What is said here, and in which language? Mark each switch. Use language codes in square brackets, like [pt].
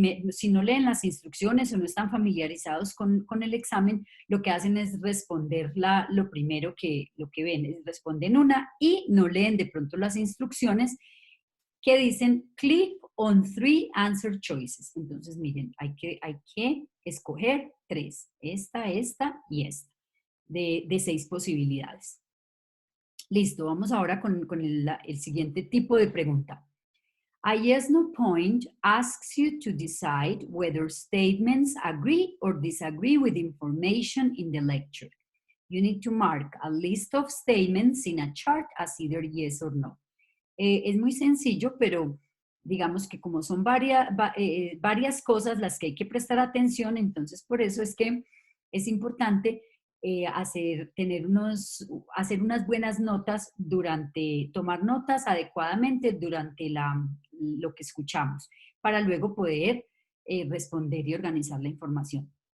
[es] Si no leen las instrucciones o no están familiarizados con el examen, lo que hacen es responder lo primero lo que ven, responden una y no leen de pronto las instrucciones que dicen [en] click on 3 answer choices. [es] Entonces, miren, hay que escoger 3, esta y esta, de 6 posibilidades. Listo, vamos ahora con el siguiente tipo de pregunta. [en] A yes/no point asks you to decide whether statements agree or disagree with information in the lecture. You need to mark a list of statements in a chart as either yes or no. [es] Es muy sencillo, pero digamos que como son varias cosas las que hay que prestar atención, entonces por eso es que es importante hacer unas buenas notas tomar notas adecuadamente durante lo que escuchamos, para luego poder responder y organizar la información.